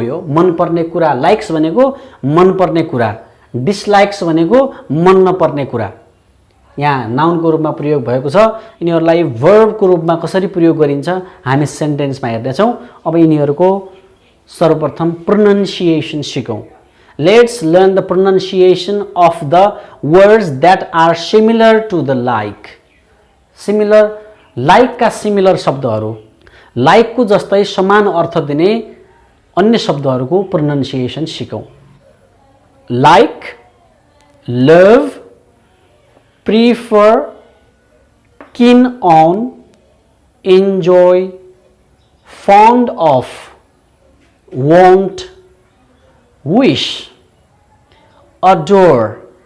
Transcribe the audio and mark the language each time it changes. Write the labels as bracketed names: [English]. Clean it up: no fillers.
[Nepali] यो मनपर्ने कुरा लाइक्स भनेको मनपर्ने कुरा, डिसलाइक्स भनेको मन नपर्ने कुरा। यहाँ नाउनको रूपमा प्रयोग भएको छ। यिनीहरूलाई भर्बको रूपमा कसरी प्रयोग गरिन्छ हामी सेन्टेन्समा हेर्नेछौँ। अब यिनीहरूको सर्वप्रथम pronunciation सिकौँ। [English] Let's learn the pronunciation of the words that are similar to the like. [Nepali] Similar, लाइकका similar शब्दहरू, लाइकको जस्तै समान अर्थ दिने अन्य शब्दहरूको pronunciation सिकौँ। [English] Like, love, prefer, keen on, enjoy, fond of, want, wish, adore.